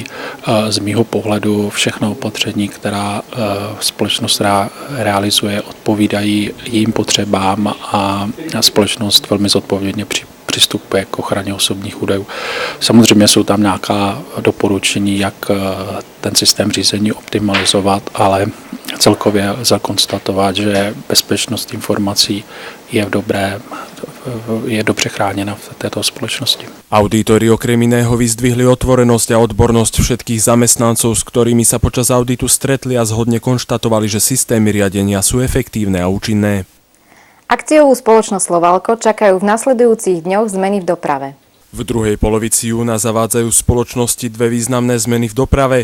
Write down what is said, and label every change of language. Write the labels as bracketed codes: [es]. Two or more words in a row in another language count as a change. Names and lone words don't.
[cs] Z mýho pohledu všechna opatření, která společnost realizuje, odpovídají jejím potřebám a společnost velmi zodpovědně přistupuje k ochraně osobních údajů. Samozřejmě jsou tam nějaká doporučení, jak ten systém řízení optimalizovat, ale celkově lze konstatovat, že bezpečnost informací je dobře chráněna v této společnosti. [sk] Audítori okrem iného vyzdvihli otvorenosť a odbornosť všetkých zamestnancov, s ktorými sa počas auditu stretli a zhodne konštatovali, že systémy riadenia sú efektívne a účinné. Akciovú spoločnosť Slovalko čakajú v nasledujúcich dňoch zmeny v doprave. V druhej polovici júna zavádzajú spoločnosti dve významné zmeny v doprave.